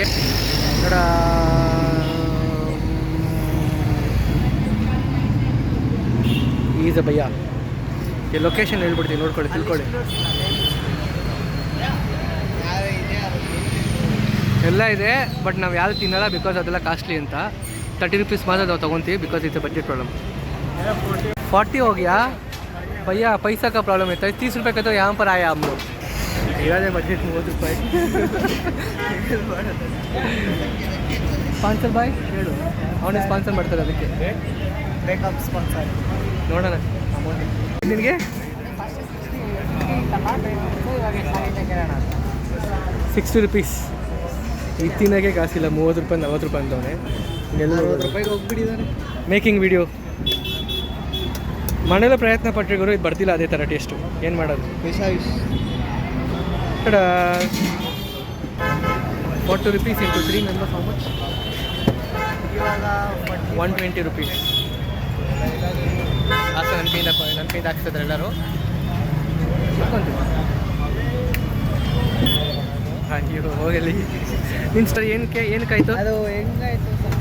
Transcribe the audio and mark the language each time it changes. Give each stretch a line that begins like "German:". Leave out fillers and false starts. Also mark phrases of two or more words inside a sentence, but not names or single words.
Kannada: ನೋಡ, ಈಸ್ ಭಯ್ಯ, ಈ ಲೊಕೇಶನ್ ಹೇಳ್ಬಿಡ್ತೀವಿ, ನೋಡ್ಕೊಳ್ಳಿ, ತಿಳ್ಕೊಳ್ಳಿ. ಎಲ್ಲ ಇದೆ, ಬಟ್ ನಾವು ಯಾವುದು ತಿನ್ನಲ್ಲ, ಬಿಕಾಸ್ ಅದೆಲ್ಲ ಕಾಸ್ಟ್ಲಿ ಅಂತ. ₹30 ಮಾತ್ರ ನಾವು ತೊಗೊತೀವಿ,
English: because it's budget problem.
Hindi: 40 हो गया भैया, पैसा का प्रॉब्लम है. ₹30 का तो यहाँ पर आया हम लोग. इरादे बजट ₹30.
English: sponsor boy
Kannada: ಹೇಳು, ಅವನೇ ಸ್ಪಾನ್ಸರ್ ಮಾಡ್ತಾರೆ. ಅದಕ್ಕೆ
English: breakup sponsor
Kannada: ನೋಡೋಣ. ನಿನಗೆ ₹60. ತಿನ್ನೋಕ್ಕೆ ಕಾಸಿಲ್ಲ, ₹30 ₹40 ಅಂತವನೇ. ₹40 ಹೋಗ್ಬಿಟ್ಟಿದ್ದಾರೆ.
English: making video
Kannada: ಮಾಡಲು ಪ್ರಯತ್ನ ಪಟ್ಟರು, ಇದು ಬರ್ತಿಲ್ಲ ಅದೇ ಥರ ಟೇಸ್ಟು. ಏನು ಮಾಡೋದು? ₹40
English: into 3 members, how much?
Kannada: ಇವಾಗ ₹120. ಹಾಕ್ತಾರೆ ನನ್ನ ಕೈಯಿಂದ ಹಾಕ್ತಿದ್ದಾರೆ ಎಲ್ಲರೂ. ಅಯ್ಯೋ ಹೋಗಲಿ ನಿನ್ನ ಸ್ಟೋರಿ ಏನಕ್ಕಾಯ್ತು ಅದು ಹೆಂಗಾಯ್ತು ಸ್ವಲ್ಪ